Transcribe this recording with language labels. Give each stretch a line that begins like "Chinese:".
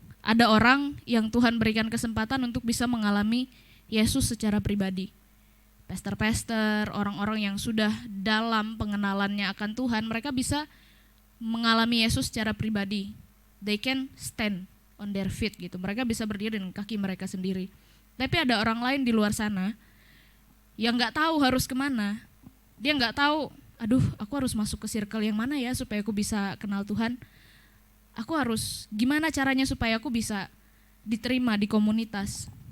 Indonesian: Ada orang yang Tuhan berikan kesempatan untuk bisa mengalami Yesus secara pribadi. Pastor-pastor, orang-orang yang sudah dalam pengenalannya akan Tuhan, mereka bisa mengalami Yesus secara pribadi.
English: They can stand on their feet
Indonesian: gitu. Mereka bisa berdiri dengan kaki mereka sendiri. Tapi ada orang lain di luar sana yang nggak tahu harus kemana. Dia nggak tahu, aduh aku harus masuk ke circle yang mana ya supaya aku bisa kenal Tuhan. Aku harus gimana caranya supaya aku bisa diterima di komunitas.